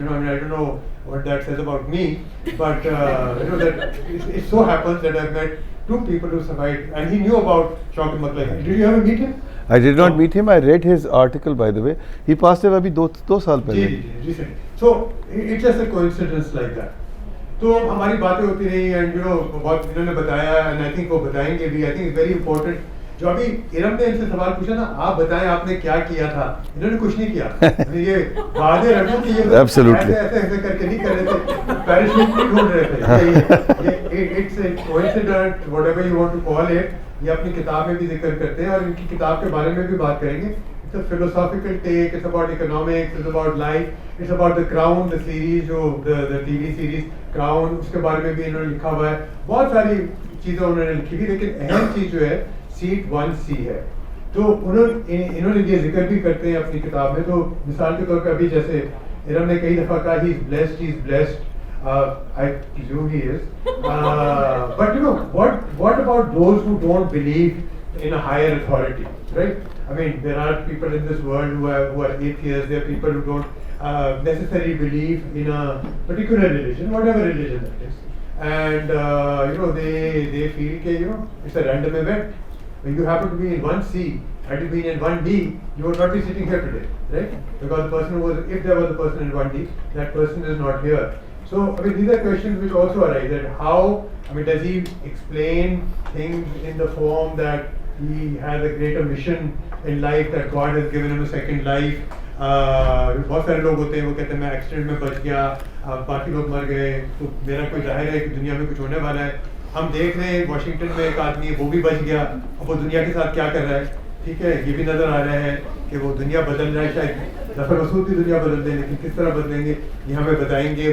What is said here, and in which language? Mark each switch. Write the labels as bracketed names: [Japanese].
[English] I mean, I don't know what that says about me, but that it so happens that I've met 2 people who survived, and he knew about Shaukat Maklai. Did you ever meet him? I did not meet him. I read his article, by the way. He passed away [Hindi] अभी 2 साल पहले. [English] Recently. So it's just a coincidence like that. [Hindi] तो हमारी बातें होती रही, and बहुत इन्होंने बताया, [English] and I think [Hindi] वो बताएंगे भी. [English] I think it's very important. [Hindi] जो अभी इरम ने इनसे सवाल पूछा ना, आप बताएं आपने क्या किया था. इन्होंने कुछ नहीं किया. ये वादे रखो कि ये ऐसे करके नहीं कर रहे थे, पैराशूट नहीं ढूंढ रहे थे. [English] It's a coincidence, whatever you want to call it. [Hindi] ये अपनी किताब में भी जिक्र करते हैं और इनकी किताब के बारे में भी बात करेंगे. [English] It's a philosophical take. It's about economics. It's about life. It's about The Crown, the series, the TV series [Hindi] crown उसके बारे में भी इन्होंने लिखा हुआ है, बहुत सारी चीज़ें उन्होंने लिखी हुई, लेकिन अहम चीज़ जो है सीट 1C है। तो इन्होंने ये जिक्र भी करते हैं अपनी किताब में। तो मिसाल के तौर पे अभी जैसे इरम ने कई दफ़ा कहा [English] He is blessed, I presume he is, but you know what about those who don't believe in a higher authority, right? I mean, there are people in this world who are atheists. There are people who don't necessarily believe in a particular religion, whatever religion that is, and you know they feel that you know it's a random event. When you happen to be in 1C, had you been in 1D, you would not be sitting here today, right? Because the person who was, if there was a person in 1D, that person is not here. So, I mean, these are questions which also arise, that how, I mean, does he explain things in the form that he has a greater mission in life, that God has given him a second life? [Hindi] बहुत सारे लोग होते हैं वो कहते हैं मैं accident में बच गया, बाकी लोग मर गए, तो मेरा कोई जाहिर है कि दुनिया में कुछ होने वाला है। हम देख रहे हैं वाशिंगटन में एक आदमी है, वो भी बच गया, अब वो दुनिया के साथ क्या कर रहा है, ठीक है, ये भी नज़र आ रहा है कि वो दुनिया बदल रहा है। शायद ज़फ़र मसूद की दुनिया बदल दें, लेकिन किस तरह बदलेंगे ये हमें बताएंगे।